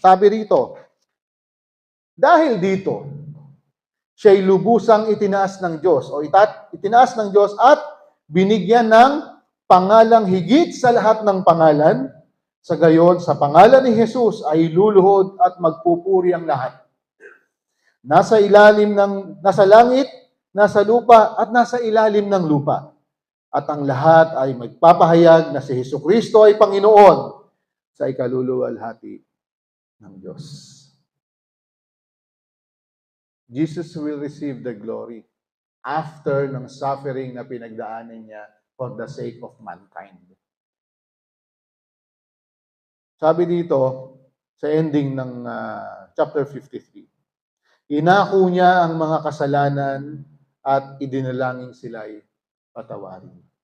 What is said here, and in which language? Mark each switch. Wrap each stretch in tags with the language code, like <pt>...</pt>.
<tl>Sabi rito, dahil dito, siya'y lubusang itinaas ng Diyos, o itinaas ng Diyos at binigyan ng pangalang higit sa lahat ng pangalan, sa gayon, sa pangalan ni Jesus ay luluhod at magpupuri ang lahat. Nasa langit, nasa lupa, at nasa ilalim ng lupa. At ang lahat ay magpapahayag na si Jesucristo ay Panginoon sa ikaluluwalhati ng Diyos.</tl> <en>Jesus will receive the glory after ng suffering</en> <tl>na pinagdaanan niya</tl> <en>for the sake of mankind.</en> <tl>Sabi dito, sa ending ng chapter 53, inako niya ang mga kasalanan at idinalangin sila'y patawarin.</tl>